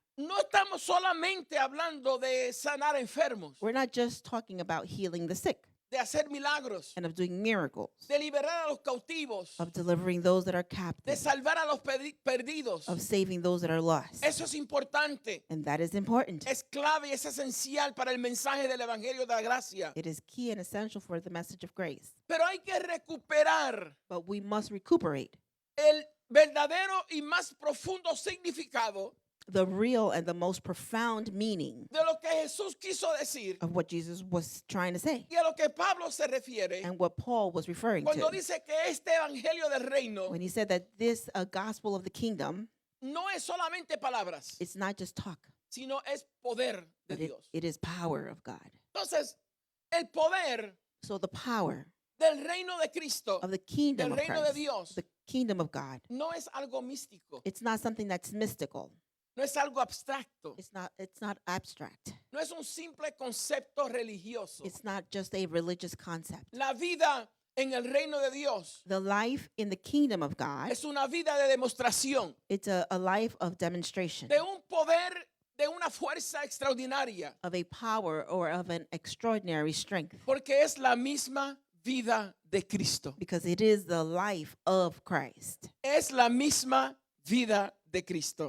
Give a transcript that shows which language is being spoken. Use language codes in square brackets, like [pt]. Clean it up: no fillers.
[es] no estamos solamente hablando de sanar enfermos, [en] we're not just talking about healing the sick [es] de hacer milagros, [en] and of doing miracles, [es] de liberar a los cautivos, [en] of delivering those that are [es] de [en] captive, [es] salvar a los perdidos. [en] of saving those that are lost. [es] Eso es importante. [en] And that is important. [es] Es clave y es esencial para el mensaje del Evangelio de la Gracia. [en] It is key and essential for the message of grace. [es] Pero hay que recuperar [en] But we must recuperate [es] el verdadero y más profundo significado [en] the real and the most profound meaning [es] de lo que Jesús quiso decir [en] of what Jesus was trying to say [es] y a lo que Pablo se refiere [en] and what Paul was referring [es] cuando [en] to [es] dice que este Evangelio del Reino [en] when he said that this gospel of the kingdom, [es] no es solamente palabras, [en] it's not just talk, [es] sino es poder de [en] but it, [es] Dios. [en] it is power of God. [es] Entonces, el poder [en] So the power [es] del reino de Cristo, [en] of the kingdom [es] del [en] of [es] reino de [en] Christ, [es] Dios, [en] the kingdom of God, [es] no es algo místico, [en] it's not something that's mystical. [es] no es algo abstracto, [en] It's not abstract. [es] no es un simple concepto religioso. [en] It's not just a religious concept. [es] La vida en el reino de Dios [en] The life in the kingdom of God, [es] es una vida de demostración [en] it's a life of demonstration [es] de un poder, de una fuerza extraordinaria, [en] of a power or of an extraordinary strength [es] porque es la misma vida de Cristo. [en] because it is the life of Christ. [es] Es la misma vida de Cristo.